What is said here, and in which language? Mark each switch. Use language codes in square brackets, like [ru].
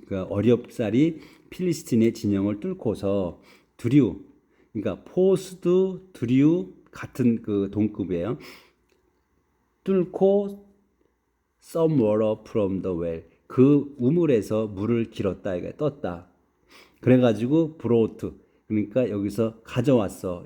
[ko] 어렵사리 필리스틴의 진영을 뚫고서 drew. 그러니까 forced, drew 같은 그 동급이에요. 뚫고 [en] some water from the well. [ko] 그 우물에서 물을 길었다, 이거 떴다. 그래가지고 brought. 그러니까 여기서 가져왔어.